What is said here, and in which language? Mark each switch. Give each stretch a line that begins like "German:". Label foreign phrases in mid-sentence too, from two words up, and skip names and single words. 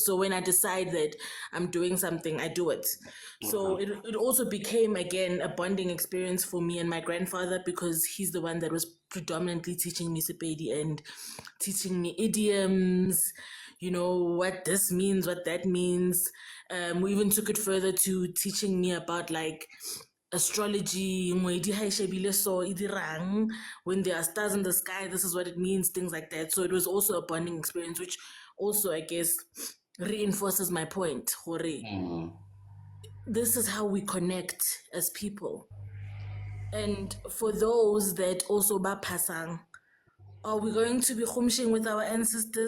English: So when I decide that I'm doing something, I do it. So it also became, again, a bonding experience for me and my grandfather, because he's the one that was predominantly teaching me Sepedi and teaching me idioms, what this means, what that means. We even took it further to teaching me about like astrology,
Northern Sotho: ngwedi ha e shebile so e dirang,
English: when there are stars in the sky, this is what it means, things like that. So it was also a bonding experience, which also, I guess, reinforces my point. This is how we connect as people. And for those that also
Northern Sotho: ba pasang,
English: are we going to be khumshing with our ancestors?